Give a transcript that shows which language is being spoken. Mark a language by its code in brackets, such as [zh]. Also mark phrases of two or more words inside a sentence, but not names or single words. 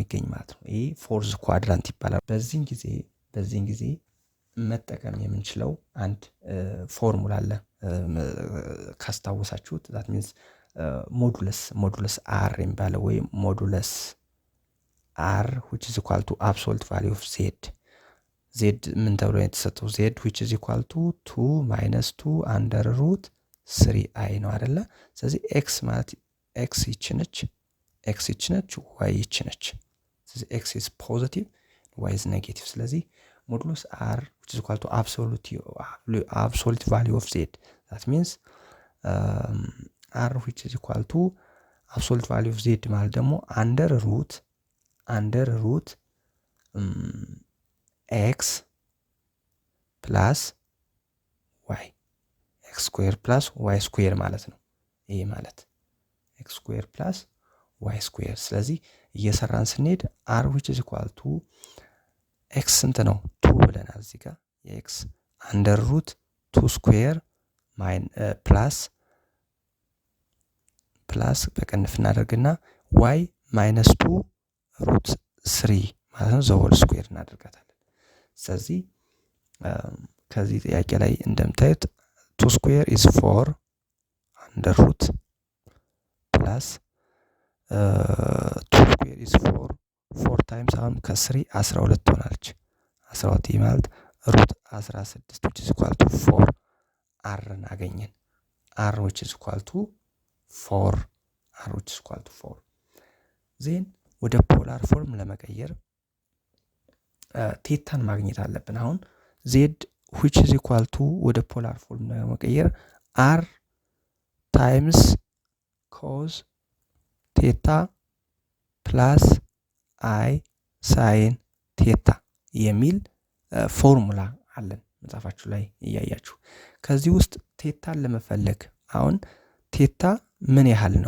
[am] የሚገኝ ማለት ነው። ይሄ [en] fourth quadrant [am] ይባላል። በዚህን ጊዜ መጠቀም የምንችለው አንድ ፎርሙላ አለ ካስታወሳችሁት [en] that means modulus r [am] የሚባለው ወይም [en] modulus r which is equal to absolute value of z [am] ምን ተብሎ የተሰጠው [en] z which is equal to 2 minus 2 under root 3i [am] ነው አይደለ? ስለዚህ x ማለት x ይችነች y ይችነች። [en] ስለዚህ x is positive y is negative። ስለዚህ ሞዱለስ r which is equal to absolute value of z that means r which is equal to absolute value of z [am] ማለት ደግሞ [en] under root x plus y x square plus y square [am] ማለት ነው። ይሄ ማለት [en] x square plus y square። [am] ስለዚህ እየሰራን ስንሄድ [en] r which is equal to x [am] ስንት ነው 2 ብለናል እዚህ ጋር የx [en] under root 2 square [am] ፕላስ በቀንፍ እናደርግና [en] y minus 2 root 3 [am] ማለት ነው [en] the whole square [am] እናደርጋታለን። ስለዚህ ከዚህ ጥያቄ ላይ እንደምታዩት [en] 2 square is 4 under root plus 2 square is 4 times [am] አሁን ከ3 12 ትሆናለች 12 ማለት ሩት 16 [en] which is equal to 4 r [am] አገኘን [en] r which is equal to [am] 4 ዜን ወደ [en] polar form [am] ለመቀየር ቴታን ማግኘት አለብን። አሁን [en] z which is equal to [am] ወደ [en] polar form [am] ለመቀየር [en] r times cos theta plus i sin theta [am] የሚል ፎርሙላ አለን መጻፋችሁ ላይ እያያችሁ። ከዚህ ውስጥ ቴታን ለመፈለግ አሁን ቴታ ምን ያህል ነው?